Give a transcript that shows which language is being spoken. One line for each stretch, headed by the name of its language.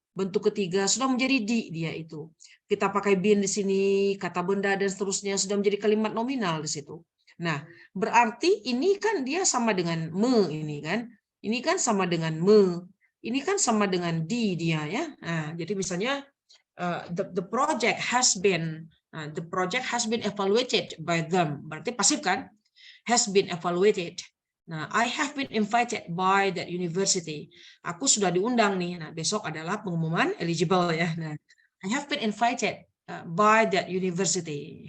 Indonesian: Bentuk ketiga sudah menjadi di dia itu. Kita pakai been di sini, kata benda dan seterusnya sudah menjadi kalimat nominal di situ. Nah, berarti ini kan dia sama dengan me ini kan. Ini kan sama dengan me. Ini kan sama dengan di dia ya. Nah, jadi misalnya
English: the project has been evaluated by them.
Indonesian: Berarti pasif kan?
English: Has been evaluated. Nah, I have been invited by that university.
Indonesian: Aku sudah diundang nih. Nah, besok adalah pengumuman eligible ya.
English: Nah, I have been invited by that university.